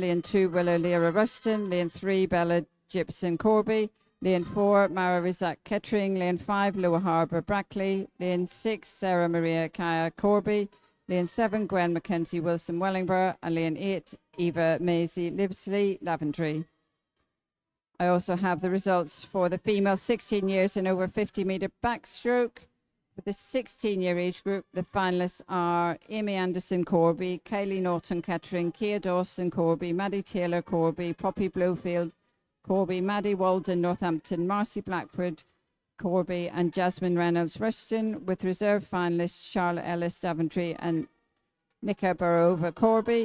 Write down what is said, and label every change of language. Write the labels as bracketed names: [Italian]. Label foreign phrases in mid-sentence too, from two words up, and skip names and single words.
[English] Lane 2, Willow Lyra, Rushton. Lane 3, Bella Gibson, Corby. Lane 4, Mara Rizak, Kettering. Lane 5, Lower Harbour, Brackley. Lane 6, Sarah Maria Kaya, Corby. Lane 7, Gwen Mackenzie Wilson, Wellingborough. And lane 8, Eva Maisie Livesley, Laventry. I also have the results for the female 16 years and over 50-metre backstroke. For the 16-year age group, the finalists are Amy Anderson Corby, Kaylee Norton Kettering, Kia Dawson Corby, Maddie Taylor Corby, Poppy Blofield Corby, Maddie Walden Northampton, Marcy Blackford Corby, and Jasmine Reynolds Rushton, with reserve finalists Charlotte Ellis Daventry and Nika Barova Corby.